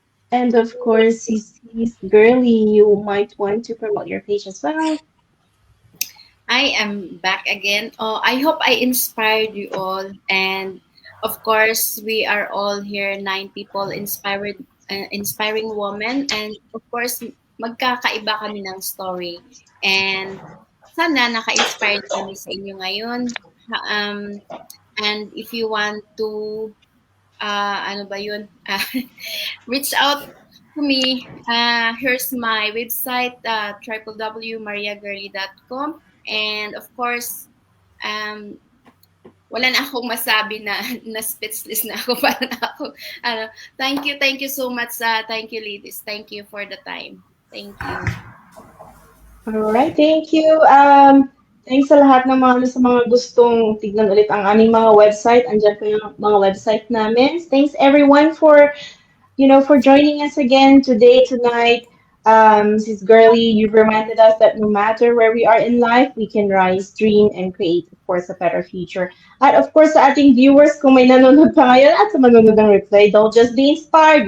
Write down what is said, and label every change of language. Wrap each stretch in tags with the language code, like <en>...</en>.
<en>And of course, Sis Girly, you might want to promote your page as well. I am back again. Oh, I hope I inspired you all. And of course, we are all here, 9 people, inspiring women. And of course,</en> <tl>magkakaiba kami ng</tl> <en>story.</en> <tl>And sana naka-inspired kami sa inyo ngayon.</tl> <en>And if you want to,</en> <tl>ano ba yun?</tl> <en>Reach out to me. Here's my website, www.mariagirly.com. And of course,</en> <tl>wala na akong masabi na speechless na ako. Parang ako,</tl> <en>thank you so much. Thank you, ladies. Thank you for the time. Thank you. All right, thank you.</en> <tl>Thanks sa lahat ng sa mga gustong tignan ulit ang aming mga website. Andiyan po yung mga website namin.</tl> <en>Thanks everyone for joining us again today, tonight. Sis Girly, you've reminded us that no matter where we are in life, we can rise, dream, and create, of course, a better future.</en> <tl>At of course, sa ating viewers, kung may nanonood pa ngayon at sa manonood ng replay,</tl> <en>don't just be inspired.</en>